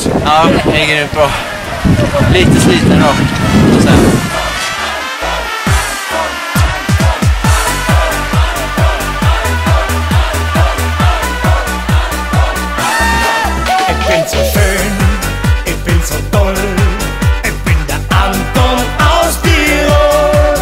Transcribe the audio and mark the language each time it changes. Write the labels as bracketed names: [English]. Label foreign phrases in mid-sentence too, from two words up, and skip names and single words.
[Swedish] Ja, det grymt bra. Lite sliten då, så sen. [German] Ich bin so schön, ich bin so toll. Ich bin der Anton aus Tirol.